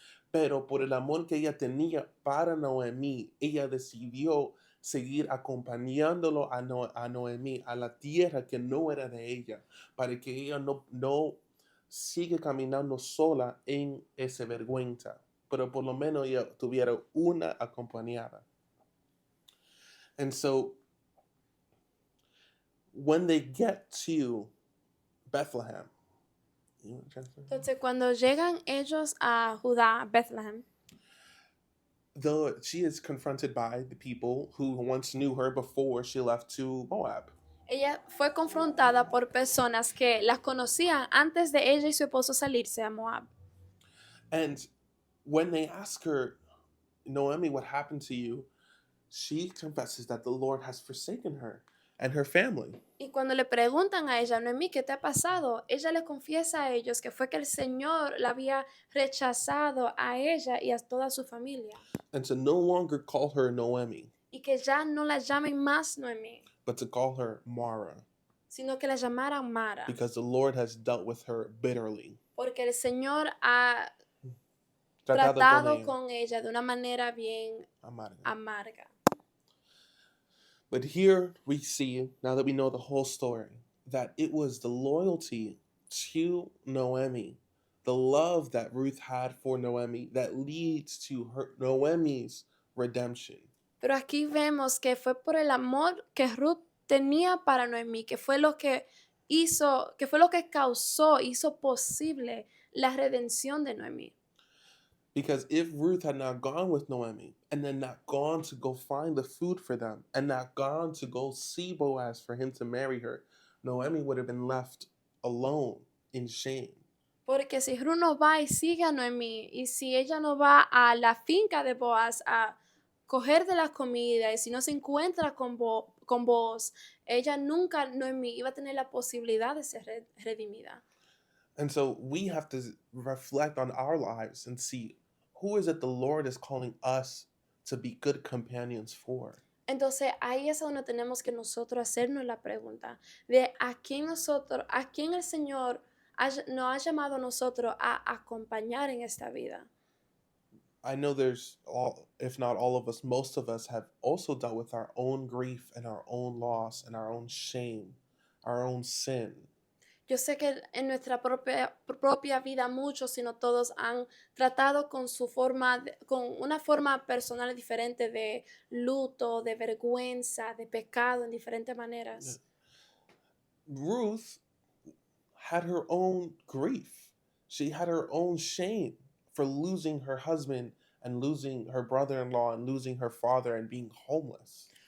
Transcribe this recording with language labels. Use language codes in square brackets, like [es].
[es] Pero por el amor que ella tenía para Noemí, ella decidió seguir acompañándolo a Noemí, a la tierra que no era de ella, para que ella no siga caminando sola en esa vergüenza, pero por lo menos ella tuviera una acompañada. [en] And so when they get to Bethlehem, you want to translate? [es] Entonces, cuando llegan ellos a Judá, a Bethlehem, [en] Though she is confronted by the people who once knew her before she left to Moab. [es] ella fue confrontada por personas que las conocían antes de ella y su esposo salirse a Moab. [en] And when they ask her, Noemi, what happened to you? She confesses that the Lord has forsaken her and her family. [es] Y cuando le preguntan a ella, Noemí, ¿qué te ha pasado? Ella le confiesa a ellos que fue que el Señor la había rechazado a ella y a toda su familia. [en] And to no longer call her Noemi, [es] Y que ya no la llamen más Noemí, [en] but to call her Mara, [es] sino que la llamaran Mara. [en] because the Lord has dealt with her bitterly. [es] Porque el Señor ha Tratado tratado ella con ella de una manera bien amarga. amarga. [en] But here we see, now that we know the whole story, that it was the loyalty to Noemi, the love that Ruth had for Noemi, that leads to Noemi's redemption. [es] Pero aquí vemos que fue por el amor que Ruth tenía para Noemí, que fue lo que hizo, que fue lo que hizo posible la redención de Noemí. [en] Because if Ruth had not gone with Noemi and then not gone to go find the food for them and not gone to go see Boaz for him to marry her, Noemi would have been left alone in shame. [es] Porque si Ruth no va y sigue a Noemí, y si ella no va a la finca de Boaz a coger de la comida, y si no se encuentra con Boaz, ella nunca, Noemí, iba a tener la posibilidad de ser redimida. [en] And so we have to reflect on our lives and see who is it the Lord is calling us to be good companions for. [es] Entonces ahí es donde tenemos que nosotros hacernos la pregunta de a quién el Señor nos ha llamado a nosotros a acompañar en esta vida. [en] I know there's all, if not all of us, most of us have also dealt with our own grief and our own loss and our own shame, our own sin. [es] Yo sé que en nuestra propia vida muchos, si no todos, han tratado con con una forma personal diferente de luto, de vergüenza, de pecado en diferentes maneras. [en] Ruth had her own grief. She had her own shame for losing her husband and losing her brother-in-law and losing her father and being homeless.